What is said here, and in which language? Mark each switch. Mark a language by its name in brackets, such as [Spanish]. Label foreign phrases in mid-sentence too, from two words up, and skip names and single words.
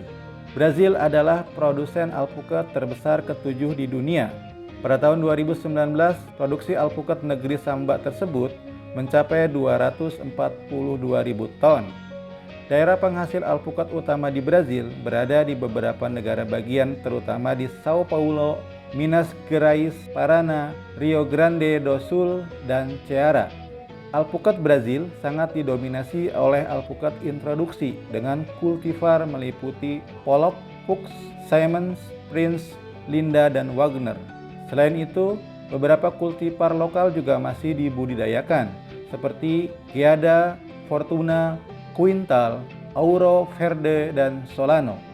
[Indonesian] Brazil adalah produsen alpukat terbesar ke-7 di dunia. Pada tahun 2019, produksi alpukat negeri Samba tersebut mencapai 242.000 ton. Daerah penghasil alpukat utama di Brazil berada di beberapa negara bagian, terutama di Sao Paulo, Minas Gerais, Paraná, Rio Grande do Sul, dan Ceará. Alpukat Brazil sangat didominasi oleh alpukat introduksi dengan kultivar meliputi Pollock, Fuchs, Simons, Prince, Linda, dan Wagner. Selain itu, beberapa kultivar lokal juga masih dibudidayakan, seperti Giada, Fortuna, Quintal, Auro Verde, dan Solano.